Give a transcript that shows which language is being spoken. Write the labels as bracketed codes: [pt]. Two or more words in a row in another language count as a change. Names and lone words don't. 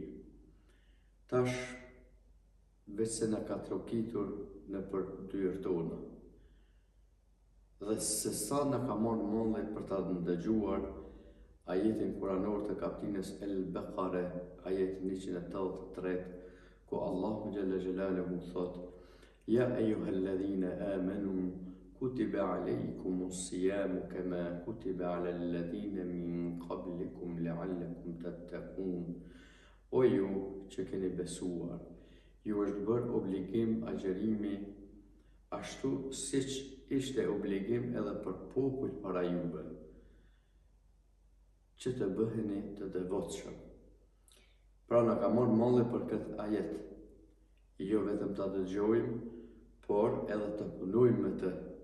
[sq] Tash veç se na ka trokitur në për dyert tona. Dhe se sa na ka marrë mendje për ta ndëgjuar ajetin kuranor të kapitullit El-Baqara, ajetin 183, ku Allahu [ar] جل جلاله [sq] thot: [ar] "يا أيها الذين آمنوا كتب عليكم الصيام كما كتب على الذين من قبلكم لعلكم تتقون." [sq] O ju që keni besuar, ju është bërë obligim agjerimi ashtu siç ishte obligim edhe për popull para juve, që të bëheni të devotshëm. Pra na ka marrë mendje për këtë ajet, jo vetëm ta dëgjojmë, por edhe të punojmë me të.